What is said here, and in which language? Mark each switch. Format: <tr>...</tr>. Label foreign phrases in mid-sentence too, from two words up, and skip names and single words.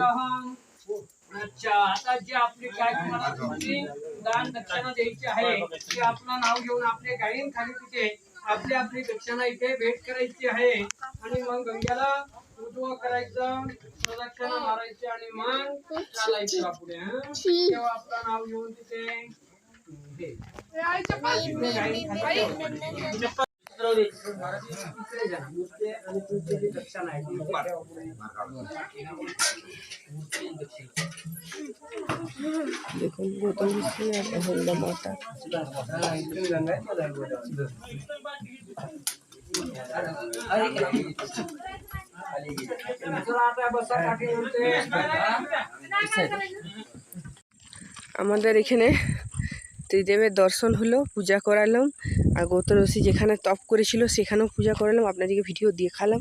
<mr>अच्छा, आता जे आपले काय तुम्हाला तुमची दान दक्षिणा द्यायची आहे, ते आपलं नाव घेऊन आपले गाडीन खाली तिथे आपली आपली दक्षिणा इथे भेट करायची आहे आणि मग गंग्याला उजवं करायचं, प्रदक्षिणा मारायची आणि मग चालायचं पुढे. तेव्हा आपलं नाव घेऊन तिथे इकडे गाडीन खाली ठेवायचं. इकडे जा, मुद्दे आणि तुमची जी दक्षिणा आहे ती इथे ठेवा पुढे.</mr> <bn>দেখুন গৌতম ঋষি আর অহল্যা মাতা। আমাদের এখানে ত্রিদেবের দর্শন হলো, পূজা করালাম, আর গৌতম ঋষি যেখানে তপ করেছিল সেখানেও পূজা করালাম, আপনাদেরকে ভিডিও দেখালাম।</bn>